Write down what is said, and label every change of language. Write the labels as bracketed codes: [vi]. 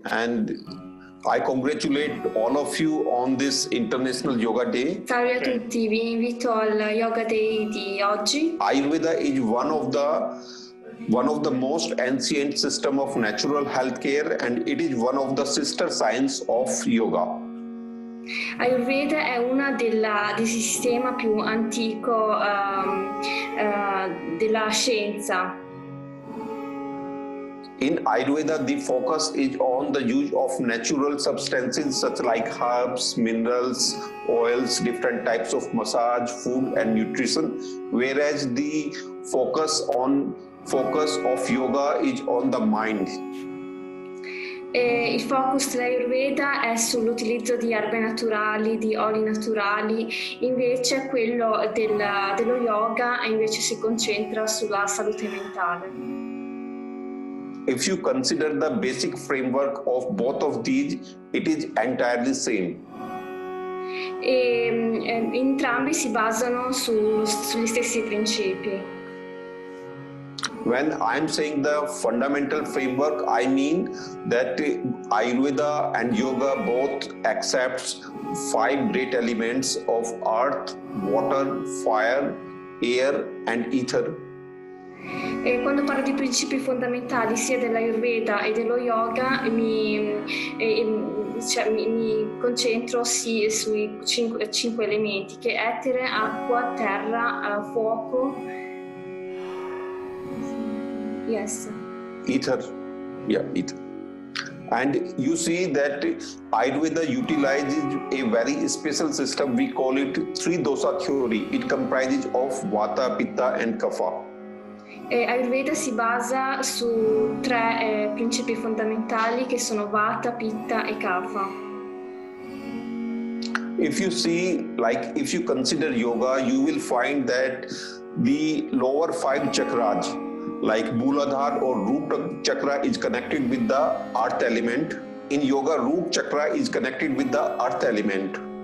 [en] And I congratulate all of you on this International Yoga Day. [it] Salve a tutti, vi invito al Yoga Day di oggi. [en] Ayurveda is one of the most ancient system of natural healthcare, and it is one of the sister science of yoga. [it] Ayurveda è una del sistema più antico della scienza. [en] In Ayurveda, the focus is on the use of natural substances such like herbs, minerals, oils, different types of massage, food and nutrition, whereas the focus of yoga is on the mind. [it] Il focus dell'Ayurveda è sull'utilizzo di erbe naturali, di oli naturali, invece quello dello yoga invece si concentra sulla salute mentale. [en] If you consider the basic framework of both of these, it is entirely same. [it] Entrambi si basano sugli stessi principi. [en] When I'm saying the fundamental framework, I mean that Ayurveda and Yoga both accepts 5 great elements of earth, water, fire, air and ether. [it] E quando parlo di principi fondamentali sia dell'Ayurveda e dello yoga mi concentro sì sui 5 elementi che è etere, acqua, terra, fuoco. [en] Yes. Ether. Yeah, ether. And you see that Ayurveda utilizes a very special system. We call it 3 dosa theory. It comprises of Vata, Pitta and Kapha. [it] Ayurveda si basa su 3 principi fondamentali che sono Vata, Pitta e Kapha. [en] If you see, like if you consider yoga, you will find that the lower 5 chakras, like Mooladhara or Root chakra is connected with the earth element. In yoga, Root chakra is connected with the earth element.